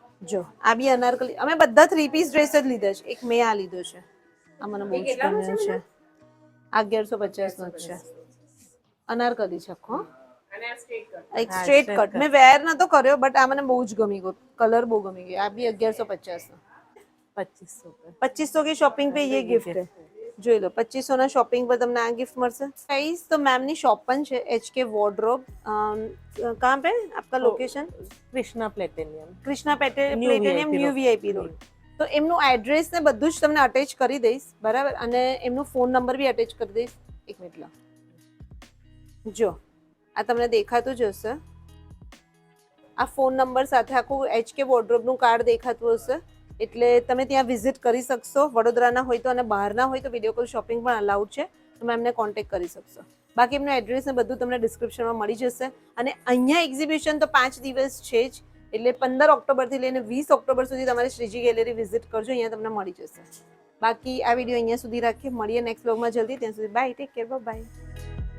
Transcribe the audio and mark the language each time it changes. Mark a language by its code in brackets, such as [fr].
[gu] જો આ બી અનારકલી અમે બધા 3 પીસ ડ્રેસ જ લીધા છે એક મેં આ લીધો છે આ મને બહુ જ ગમ્યો છે આ 1150 નો છે અનારકલી છે આખો અને આ સ્ટ્રેટ કટ એક હા, [en] straight [gu] કટ મેં વેર નતો કર્યો બટ આ મને બહુ જ ગમી ગયો કલર બહુ ગમી ગયો આ બી 1150 નો [hi] 2500 पे 2500 की शॉपिंग पे ये गिफ्ट है [gu] જોઈ લો 2500 ના શોપિંગ પર તમને આ [hi] गिफ्ट મળશે गाइस तो मैम [gu] ની શોપ પણ છે [hi] HK वॉर्डरोब कहाँ पे आपका location Krishna platinum [gu] Krishna Patel [en] New [gu] platinum [en] VIP [gu] new [en] road. [gu] VIP road તો એમનું એડ્રેસ ને બધું જ તમને અટેચ કરી દઈશ બરાબર અને એમનું ફોન નંબર બી અટેચ કરી દઈશ એક મિનિટ લો જો આ તમને દેખાતું જ હશે આ ફોન નંબર સાથે આખું HK વોર્ડરોબનું કાર્ડ દેખાતું હશે એટલે તમે ત્યાં વિઝિટ કરી શકશો વડોદરાના હોય તો અને બહારના હોય તો વિડીયો કોલ શોપિંગ પણ અલાઉડ છે તમે એમને કોન્ટેક્ટ કરી શકશો બાકી એમનું એડ્રેસ ને બધું તમને ડિસ્ક્રિપ્શનમાં મળી જશે અને અહીંયા એક્ઝિબિશન તો 5 દિવસ છે જ એટલે 15 ઓક્ટોબરથી લઈને 20 ઓક્ટોબર સુધી તમારે શ્રીજી ગેલેરી વિઝિટ કરજો અહીંયા તમને મળી જશે બાકી આ વિડીયો અહીંયા સુધી રાખીએ મળીએ નેક્સ્ટ વ્લોગમાં જલ્દી ત્યાં સુધી બાય ટેક કેર બાય